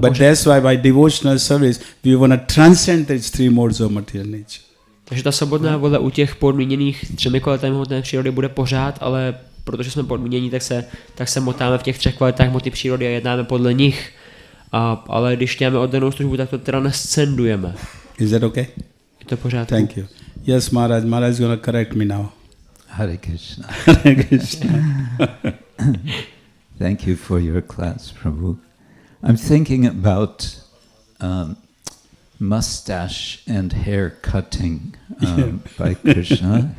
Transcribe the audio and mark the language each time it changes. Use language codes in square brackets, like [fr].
[en] But that's why by devotional service we wanna transcend these three modes of material nature. [cs] Takže ta svobodná vůle u těch podmíněných třemi kvalitami hmotné přírody bude pořád, ale protože jsme podmínění, tak se motáme v těch třech kvalitách hmoty přírody a jednáme podle nich. Ale když děláme oddanou službu, tak to transcendujeme. [en] Is that okay? [cs] Je to pořádku? [en] Thank you. Yes, Maharaj. Maharaj is going to correct me now. Hare Krishna. Hare Krishna. Thank you for your class, Prabhu. I'm thinking about mustache and hair cutting by Krishna.